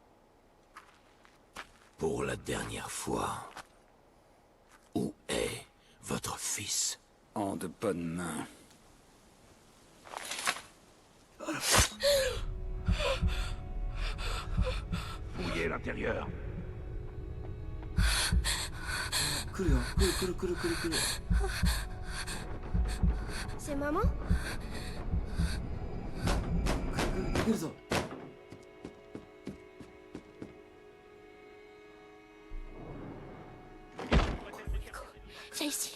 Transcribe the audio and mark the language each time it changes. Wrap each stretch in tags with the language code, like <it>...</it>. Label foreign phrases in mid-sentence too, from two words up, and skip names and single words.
<fr>Pour la dernière fois, où est votre fils? En de bonnes mains. Fouillez l'intérieur.</fr> <ja>来るよ。来る来る来る来る来る。</ja> <fr>C'est maman?</fr> <ja>来るぞ。</ja> <fr>Viens ici.</fr>